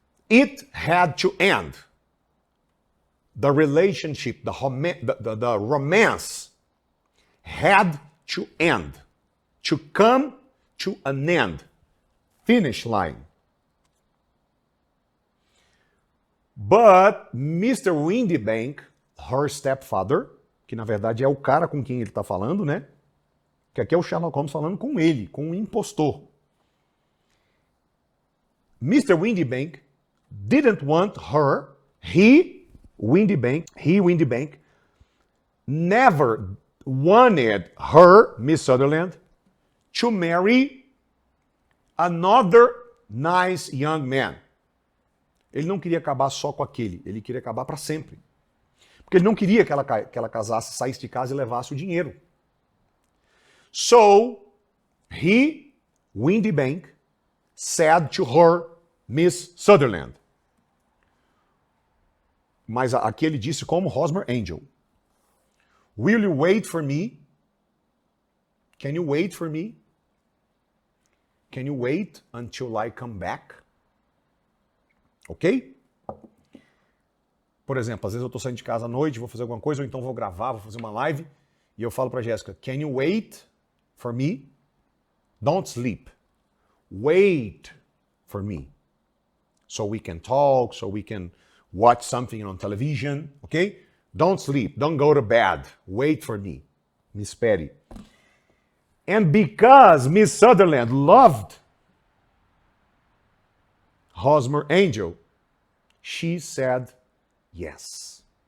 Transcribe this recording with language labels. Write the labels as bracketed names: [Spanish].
[English] It had to end. The relationship, the romance had to end, to come to an end, finish line. But Mr. [Portuguese] Windybank, [English] her stepfather, [Portuguese] que na verdade é o cara com quem ele está falando, né? Que aqui é o Sherlock Holmes falando com ele, com o impostor. [English] Mr. Windybank didn't want her, Windybank, never wanted her, Miss Sutherland, to marry another nice young man. [Portuguese] Ele não queria acabar só com aquele, ele queria acabar para sempre. Porque ele não queria que ela casasse, saísse de casa e levasse o dinheiro. [English] So, Windybank, said to her, Miss Sutherland. [Portuguese] Mas aqui ele disse como Hosmer Angel. [English] Will you wait for me? Can you wait for me? Can you wait until I come back? Ok? [Portuguese] Por exemplo, às vezes eu estou saindo de casa à noite, vou fazer alguma coisa, ou então vou gravar, vou fazer uma live, e eu falo para Jéssica, [English] can you wait for me? Don't sleep. Wait for me. So we can talk, so we can watch something on television, okay? Don't sleep, don't go to bed. Wait for me. [Portuguese] Me espere. [English] And because Miss Sutherland loved Hosmer Angel, she said, yes.